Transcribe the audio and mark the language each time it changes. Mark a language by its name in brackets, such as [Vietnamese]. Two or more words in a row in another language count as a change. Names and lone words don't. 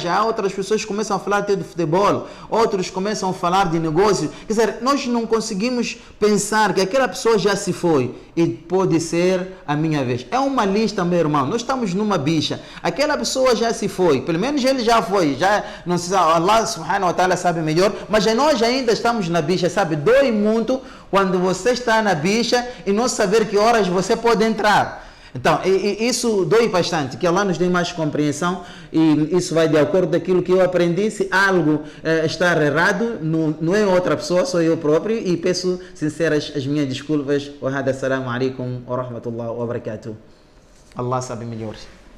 [Portuguese] Há outras pessoas que começam a falar até de futebol, outros começam a falar de negócio. Quer dizer, nós não conseguimos pensar que aquela pessoa já se foi e pode ser a minha vez. É uma lista meu irmão, nós estamos numa bicha. Aquela pessoa já se foi, pelo menos ele já foi. Já, não sei, [Arabic] الله سبحانه وتعالى [Portuguese] sabe melhor, mas nós ainda estamos na bicha, sabe? Dói muito quando você está na bicha e não saber que horas você pode entrar. Então, isso dói bastante, que Allah nos dê mais compreensão e isso vai de acordo com aquilo que eu aprendi. Se algo está errado, não é outra pessoa, sou eu próprio, e peço sinceras as minhas desculpas. [Arabic] وهذا، السلام عليكم ورحمة الله وبركاته. [Portuguese] Allah sabe melhor.